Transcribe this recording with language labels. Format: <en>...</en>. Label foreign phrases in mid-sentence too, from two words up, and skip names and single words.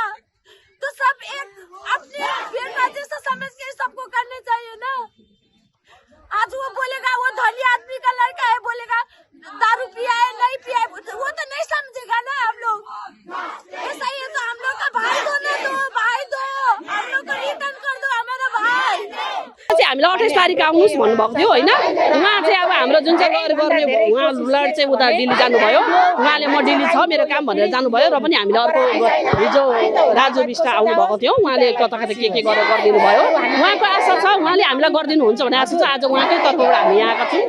<hi>तो सब एक अपने बेटा जैसा समझ के सबको करने चाहिए ना। आज वो बोलेगा वो धनी आदमी का लड़का है, बोलेगा दारू पिया है, नहीं पिया है, वो तो नहीं समझेगा ना हम लोग। ऐसा ही है तो हम लोग का भाई दो ना दो, भाई दो, हम लोग को रिटर्न कर दो हमारा भाई।</hi> <ne>हामीलाई 28 तारिक आउनुहोस् भन्नुभएको थियो होइन। उहाँ चाहिँ अब हाम्रो जुन चाहिँ गर्ने उहाँ लड चाहिँ उता दिल्ली जानुभयो, उहाँले म दिल्ली छ मेरो काम भनेर जानुभयो। र पनि हामीले अर्को हिजो राजु विष्ट आउनुभएको थियो, उहाँले कता कता के गरेर गरिदिनु भयो। उहाँको आशा छ उहाँले हामीलाई गरिदिनुहुन्छ भन्ने आशा छ। आज उहाँकै तर्फबाट हामी यहाँ आएका छौँ।</ne>